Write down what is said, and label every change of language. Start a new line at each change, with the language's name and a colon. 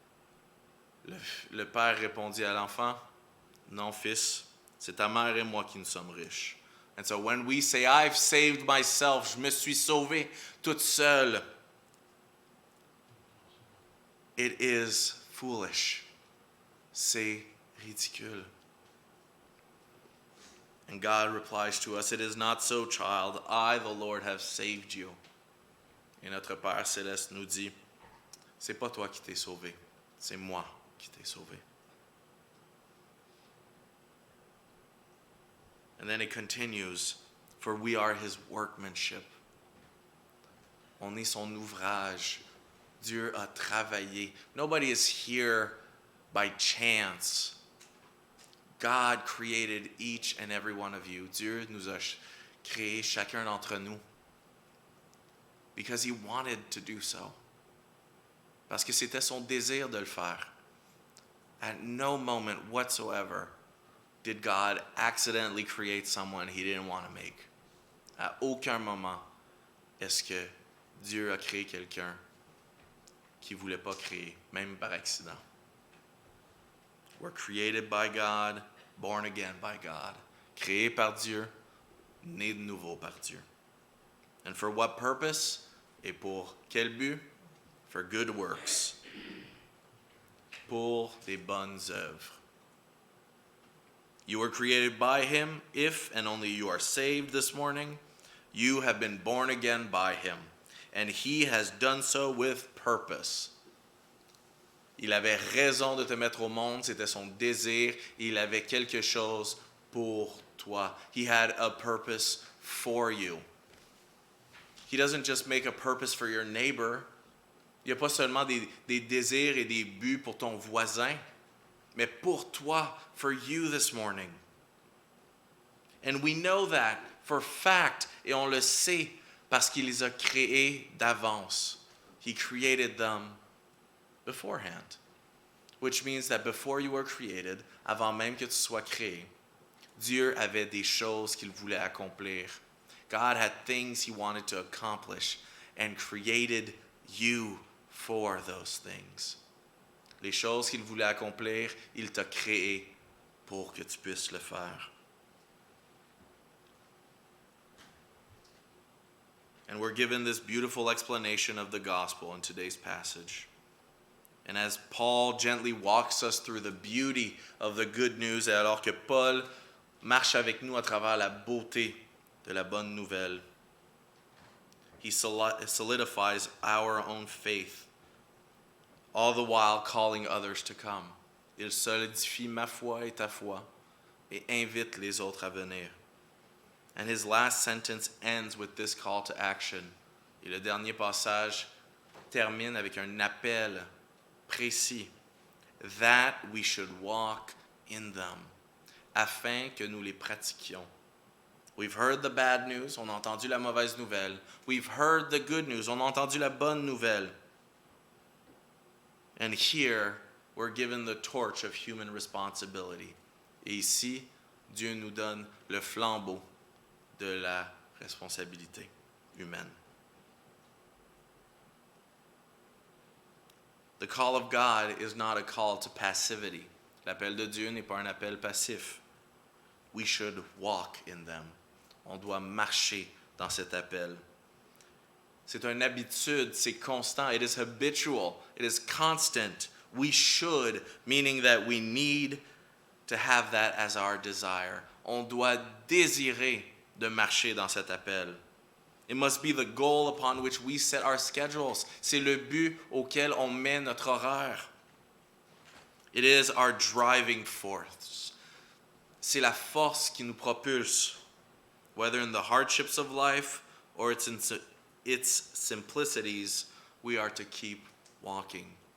French: » Le père répondit à l'enfant, « Non, fils, c'est ta mère et moi qui nous sommes riches. »
English: And so when we say, I've saved myself,
French: je me suis sauvé toute seule,
English: it is foolish.
French: C'est ridicule.
English: And God replies to us, it is not so, child. I, the Lord, have saved you.
French: Et notre Père céleste nous dit, c'est pas toi qui t'es sauvé, c'est moi qui t'ai sauvé.
English: And then it continues, for we are his workmanship.
French: On est son ouvrage. Dieu a travaillé.
English: Nobody is here by chance. God created each and every one of you.
French: Dieu nous a créé chacun d'entre nous.
English: Because he wanted to do so.
French: Parce que c'était son désir de le faire.
English: At no moment whatsoever did God accidentally create someone he didn't want to make.
French: À aucun moment est-ce que Dieu a créé quelqu'un qu'il ne voulait pas créer, même par accident.
English: We're created by God, born again by God.
French: Créés par Dieu, nés de nouveau par Dieu.
English: And for what purpose?
French: Et pour quel but?
English: For good works.
French: Pour des bonnes œuvres.
English: You were created by him if and only you are saved this morning. You have been born again by him. And he has done so with purpose.
French: Il avait raison de te mettre au monde, c'était son désir, et il avait quelque chose pour toi.
English: He had a purpose for you. He doesn't just make a purpose for your neighbor.
French: Il n'y a pas seulement des désirs et des buts pour ton voisin, mais pour toi,
English: for you this morning. And we know that for fact,
French: et on le sait parce qu'il les a créés d'avance.
English: He created them beforehand. Which means that before you were created,
French: avant même que tu sois créé, Dieu avait des choses qu'il voulait accomplir.
English: God had things he wanted to accomplish and created you for those things.
French: Les choses qu'il voulait accomplir, il t'a créé pour que tu puisses le faire.
English: And we're given this beautiful explanation of the gospel in today's passage. And as Paul gently walks us through the beauty of the good news,
French: et alors que Paul marche avec nous à travers la beauté de la bonne nouvelle,
English: he solidifies our own faith, all the while calling others to come.
French: Il solidifie ma foi et ta foi et invite les autres à venir.
English: And his last sentence ends with this call to action.
French: Et le dernier passage termine avec un appel précis.
English: That we should walk in them.
French: Afin que nous les pratiquions.
English: We've heard the bad news,
French: on a entendu la mauvaise nouvelle.
English: We've heard the good news,
French: on a entendu la bonne nouvelle.
English: And here, we're given the torch of human responsibility.
French: Et ici, Dieu nous donne le flambeau de la responsabilité humaine.
English: The call of God is not a call to passivity.
French: L'appel de Dieu n'est pas un appel passif.
English: We should walk in them.
French: On doit marcher dans cet appel. C'est une habitude, c'est constant.
English: It is habitual. It is constant. We should, meaning that we need to have that as our desire.
French: On doit désirer de marcher dans cet appel.
English: It must be the goal upon which we set our schedules.
French: C'est le but auquel on met notre horaire.
English: It is our driving force.
French: C'est la force qui nous propulse,
English: whether in the hardships of life or its simplicities, we are to keep walking.